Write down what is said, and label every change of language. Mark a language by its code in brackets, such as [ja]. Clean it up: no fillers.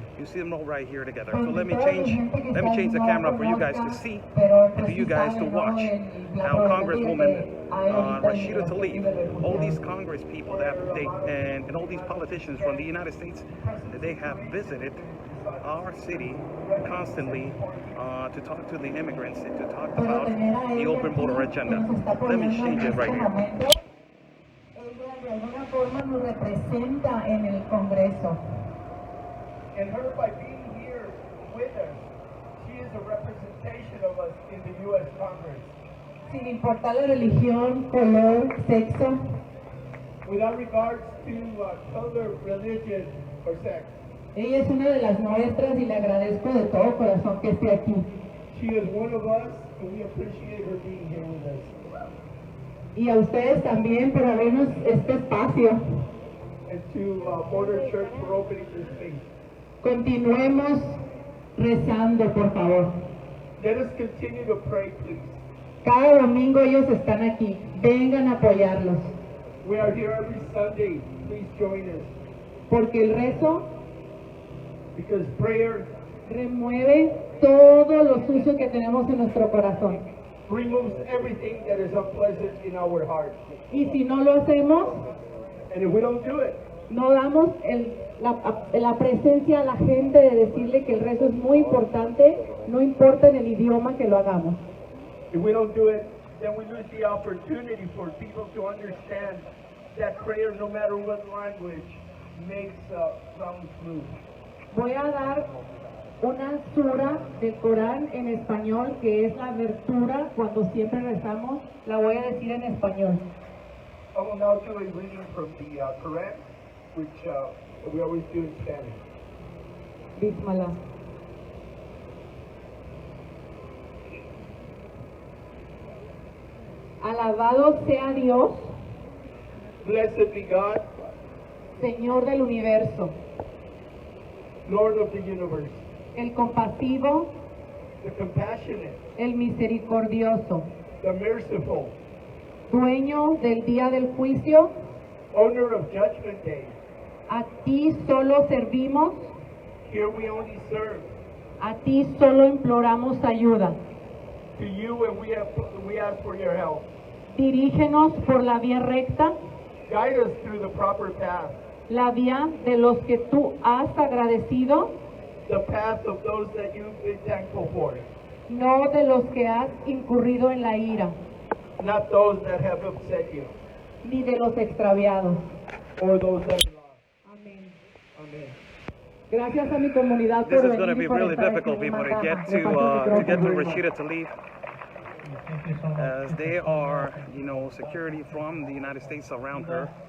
[en] You see them all right here together. So let me change the camera for you guys to see and for you guys to watch how Congresswoman Rashida Tlaib, all these Congress people that and all these politicians from the United States, they have visited our city constantly to talk to the immigrants and to talk about the open border agenda. Let me change it right here. [es] De alguna forma nos representa en el Congreso. [en] And her, by being here with us, she is a representation of us in the U.S. Congress. [es] Sin importar la religión, color, sexo. [en] Without regards to color, religion, or sex. [es] Ella es una de las nuestras y le agradezco de todo corazón que esté aquí. [en] She is one of us, and we appreciate her being here with us. [es] Y a ustedes también por abrirnos este espacio. [en] And to Border Church for opening this space. [es] Continuemos rezando, por favor. [en] Let us continue to pray, please. [es] Cada domingo ellos están aquí. Vengan a apoyarlos. [en] We are here every Sunday. Please join us. [es] Porque el rezo [en] Because prayer [es] remueve todo lo sucio que tenemos en nuestro corazón. [en] removes everything that is unpleasant in our heart. [es] Y si no lo hacemos, [en] And if we don't do it, [es] no damos la presencia a la gente de decirle que el rezo es muy importante, no importa en el idioma que lo hagamos. [en] if we don't do it, then we lose the opportunity for people to understand that prayer, no matter what language, makes sound smooth. [es] Voy a dar una sura del Corán en español, que es la abertura cuando siempre rezamos. La voy a decir en español. [en] I will now do a reading from the Quran, which we always do in Spanish. [ar] Bismillah. [es] Alabado sea Dios, [en] Blessed be God, [es] Señor del universo, [en] Lord of the universe, [es] el compasivo, [en] the compassionate, [es] el misericordioso, [en] the merciful, [es] dueño del día del juicio. [en] owner of Judgment Day. [es] A ti solo servimos, [en] Here we only serve. [es] A ti solo imploramos ayuda. [en] To you, and we ask for your help. [es] Dirígenos por la vía recta, [en] Guide us through the proper path, [es] la vía de los que tú has agradecido, [en] the path of those that you've been thankful for, [es] no de los que has incurrido en la ira, [en] not those that have upset you, [es] ni de los extraviados. [en] or those that are lost. [es] Amén. [en] Amen. [es] Gracias a mi comunidad [en] This [es] por [en] is going to [es] venir [en] be [es] y por [en] really [es] estar aquí [en] difficult, [es] en [en] people, to [es] Manhattan. [en] get to [es] Repartir micrófonos. [en] Rashida Tlaib, Thank you so much. as they are, security from the United States around her.